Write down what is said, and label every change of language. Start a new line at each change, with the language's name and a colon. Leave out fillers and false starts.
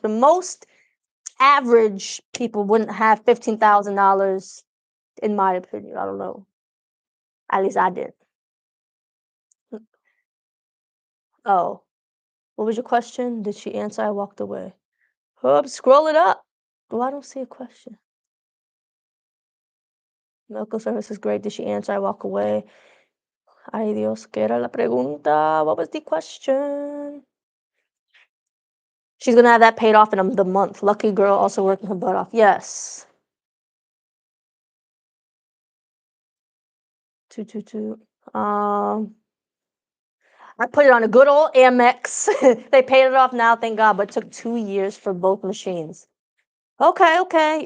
English: But most average people wouldn't have $15,000, in my opinion. I don't know. At least I did. Oh, what was your question? Did she answer? I walked away. Oh, scroll it up. Oh, I don't see a question. Medical service is great. Did she answer? I walk away.
Spanish: Ay, Dios, ¿qué era la pregunta?
English: What was the question? She's gonna have that paid off in the month. Lucky girl, also working her butt off. Yes. 222. I put it on a good old Amex. They paid it off now, thank God, but it took 2 years for both machines. Okay.